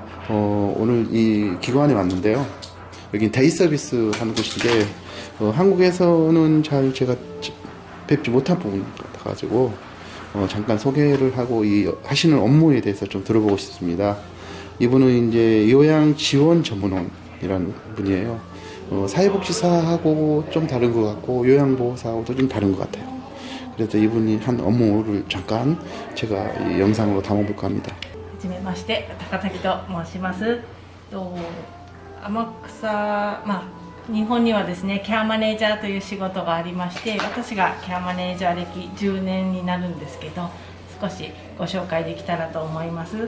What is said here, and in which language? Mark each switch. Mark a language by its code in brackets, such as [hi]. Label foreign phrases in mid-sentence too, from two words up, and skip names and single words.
[ko] 오늘 이 기관에 왔는데요. 여기 데이 서비스 하는 곳인데 한국에서는 잘 제가 뵙지 못한 부분 같아가지고 잠깐 소개를 하고 이 하시는 업무에 대해서 좀 들어보고 싶습니다. 이분은 이제 요양 지원 전문원이라는 분이에요. 사회복지사하고 좀 다른 것 같고 요양보호사하고도 좀 다른 것 같아요. 그래서 이분이 한 업무를 잠깐 제가 이 영상으로 담아볼까 합니다. [ja] はじめまして、高滝と申します。天草、日本にはですね、ケアマネージャーという仕事がありまして、私がケアマネージャー歴10年になるんですけど、少しご紹介できたらと思います。